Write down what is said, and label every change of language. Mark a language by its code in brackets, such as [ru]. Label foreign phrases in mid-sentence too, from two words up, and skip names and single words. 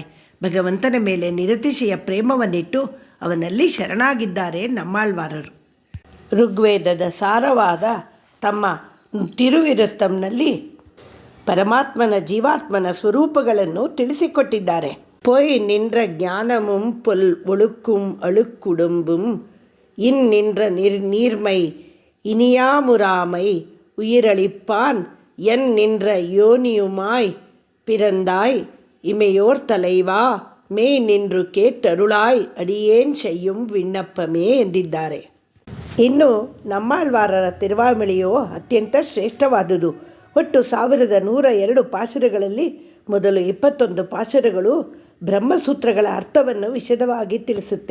[kn] ಭಗವಂತನ ಮೇಲೆ ನಿರತಿಶಯ ಪ್ರೇಮವನ್ನಿಟ್ಟು ಅವನಲ್ಲಿ ಶರಣಾಗಿದ್ದಾರೆ ನಮ್ಮಾಳ್ವಾರರು. ಋಗ್ವೇದದ ಸಾರವಾದ ತಮ್ಮ ತಿರುವಿರುತ್ತಂನಲ್ಲಿ ಪರಮಾತ್ಮನ ಜೀವಾತ್ಮನ ಸ್ವರೂಪಗಳನ್ನು ತಿಳಿಸಿಕೊಟ್ಟಿದ್ದಾರೆ. [ta] பொய் நின்ற ஞானமும் பொல் ஒழுக்கும் அழுக்குடும்பும் நின்ற நீர்மை இனியாமுராமை உயிரளிப்பான் நின்ற யோனியுமாய் பிறந்தாய் இமையோர் தலைவா மெய் நின்று கேட்டருளாய் அடியேன் செய்யும் விண்ணப்பமே ಎಂದಿದ್ದಾರೆ. [kn] ಇನ್ನು ನಮ್ಮಾಳ್ವಾರರ ತಿರುವಾಮಳಿಯು ಅತ್ಯಂತ ಶ್ರೇಷ್ಠವಾದುದು. ಒಟ್ಟು 1102 ಪಾಶುರಗಳಲ್ಲಿ ಮೊದಲು 21 ಪಾಶುರಗಳು ಬ್ರಹ್ಮಸೂತ್ರಗಳ ಅರ್ಥವನ್ನು ವಿಶದವಾಗಿ ತಿಳಿಸುತ್ತೆ.